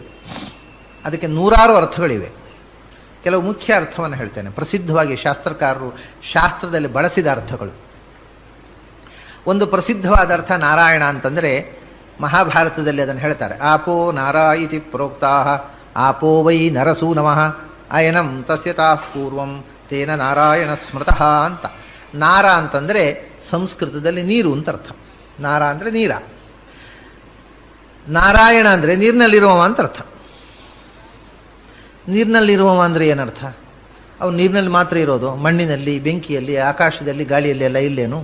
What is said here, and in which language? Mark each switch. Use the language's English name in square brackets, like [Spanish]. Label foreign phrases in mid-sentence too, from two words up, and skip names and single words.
[Kannada] ಅದಕ್ಕೆ 100 ಅರ್ಥಗಳಿವೆ. ಕೆಲವು ಮುಖ್ಯ ಅರ್ಥವನ್ನು ಹೇಳ್ತೇನೆ. ಪ್ರಸಿದ್ಧವಾಗಿ ಶಾಸ್ತ್ರಕಾರರು ಶಾಸ್ತ್ರದಲ್ಲಿ ಬಳಸಿದ ಅರ್ಥಗಳು. ಒಂದು ಪ್ರಸಿದ್ಧವಾದ ಅರ್ಥ ನಾರಾಯಣ ಅಂತಂದರೆ, ಮಹಾಭಾರತದಲ್ಲಿ ಅದನ್ನು ಹೇಳ್ತಾರೆ. [Sanskrit] ಆಪೋ ನಾರಾಯಿತಿ ಪ್ರೋಕ್ತಾ ಆಪೋ ವೈ ನರಸೂ ನಮಃ ಅಯನಂ ತಸ್ಯತಾಃ ಪೂರ್ವಂ ತೇನ ನಾರಾಯಣ ಸ್ಮೃತಃ ಅಂತ. [Kannada] ನಾರ ಅಂತಂದರೆ ಸಂಸ್ಕೃತದಲ್ಲಿ ನೀರು ಅಂತ ಅರ್ಥ. ನಾರ ಅಂದರೆ ನೀರ, ನಾರಾಯಣ ಅಂದರೆ ನೀರಿನಲ್ಲಿರುವವ ಅಂತ ಅರ್ಥ. ನೀರಿನಲ್ಲಿರುವವ ಅಂದರೆ ಏನರ್ಥ? ಅವು ನೀರಿನಲ್ಲಿ ಮಾತ್ರ ಇರೋದು? ಮಣ್ಣಿನಲ್ಲಿ, ಬೆಂಕಿಯಲ್ಲಿ, ಆಕಾಶದಲ್ಲಿ, ಗಾಳಿಯಲ್ಲಿ ಎಲ್ಲ ಇಲ್ಲೇನು?